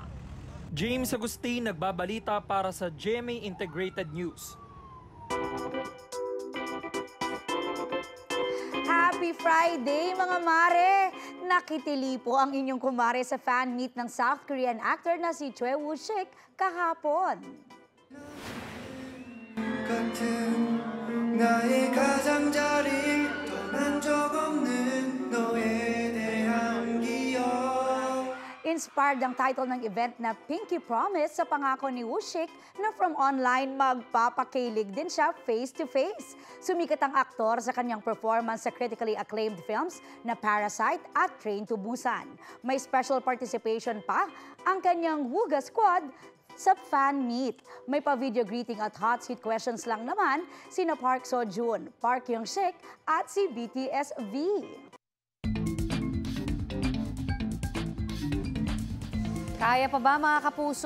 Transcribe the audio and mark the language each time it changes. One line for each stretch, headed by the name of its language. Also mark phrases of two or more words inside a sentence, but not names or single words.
Filipino: James Agustin, nagbabalita para sa GMA Integrated News.
English: Happy Friday
Filipino: mga mare! Nakitili po ang inyong kumare sa fan meet ng South Korean actor na si Choi Woo-shik kahapon.
Korean: 나의 가장자리 떠난 적 없는 너에 대한 기억.
Filipino: Inspired ang title ng event na Pinky Promise sa pangako ni Woo-shik na
English: from online
Filipino: magpapakilig din siya face-to-face. Sumikat ang aktor sa kanyang performance sa
English: critically acclaimed films
Filipino: na Parasite at Train to Busan. May special participation pa ang kanyang Wooga Squad sa fan meet. May pa-
English: video greeting
Filipino: at
English: hot seat questions
Filipino: lang naman sina Park Seo-joon, Park Young-sik at si BTS V. Kaya pa ba mga kapuso?